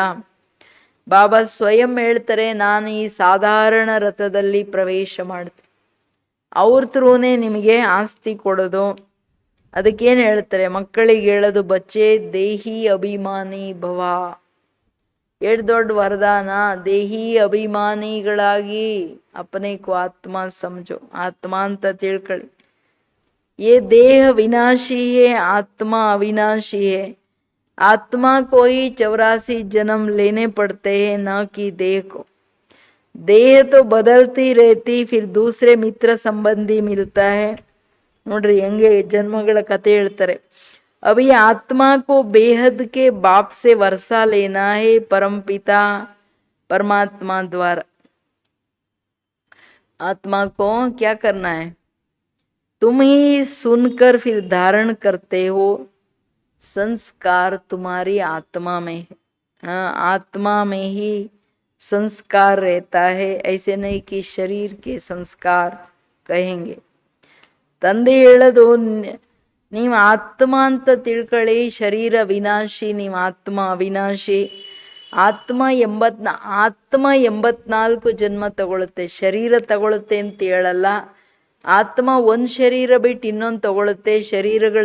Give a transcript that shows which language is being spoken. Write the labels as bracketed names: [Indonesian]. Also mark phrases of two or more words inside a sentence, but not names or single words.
[Kannada] ಬಾಬಾ ಸ್ವಯಂ ಹೇಳ್ತಾರೆ, ನಾನು ಈ ಸಾಧಾರಣ ರಥದಲ್ಲಿ ಪ್ರವೇಶ ಮಾಡ್ತೀನಿ, ಅವ್ರ ಥ್ರೂನೇ ನಿಮಗೆ ಆಸ್ತಿ ಕೊಡೋದು. ಅದಕ್ಕೇನು ಹೇಳ್ತಾರೆ ಮಕ್ಕಳಿಗೆ ಹೇಳೋದು, [Hindi] बच्चे देही अभिमानी भव. [Kannada] ಎಷ್ಟು ದೊಡ್ಡ ವರದಾನ. ದೇಹಿ ಅಭಿಮಾನಿಗಳಾಗಿ [Hindi] अपने को आत्मा समझो, [Kannada] ಆತ್ಮ ಅಂತ ತಿಳ್ಕೊಳ್ಳಿ. [Hindi] ये देह विनाशी है, आत्मा अविनाशी है. आत्मा को ही 84 जन्म लेने पड़ते हैं, न कि देह को. देह तो बदलती रहती, फिर दूसरे मित्र संबंधी मिलता है. [Kannada] ನೋಡ್ರಿ ಹೆಂಗೆ ಜನ್ಮಗಳ ಕಥೆ ಹೇಳ್ತಾರೆ. [Hindi] अभी आत्मा को बेहद के बाप से वर्षा लेना है, परम पिता परमात्मा द्वारा. आत्मा को क्या करना है? तुम ही सुनकर फिर धारण करते हो. संस्कार तुम्हारी आत्मा में है. हाँ, आत्मा में ही संस्कार रहता है, ऐसे नहीं कि शरीर के संस्कार कहेंगे. [Kannada] ತಂದೆ ಹೇಳೋದು, ನೀವು ಆತ್ಮ ಅಂತ ತಿಳ್ಕೊಳ್ಳಿ. ಶರೀರ ವಿನಾಶಿ, ನೀವು ಆತ್ಮ ಅವಿನಾಶಿ. ಆತ್ಮ 84 ಜನ್ಮ ತಗೊಳುತ್ತೆ, ಶರೀರ ತಗೊಳುತ್ತೆ ಅಂತ ಹೇಳಲ್ಲ. ಆತ್ಮ ಒಂದು ಶರೀರ ಬಿಟ್ಟು ಇನ್ನೊಂದು ತಗೊಳುತ್ತೆ.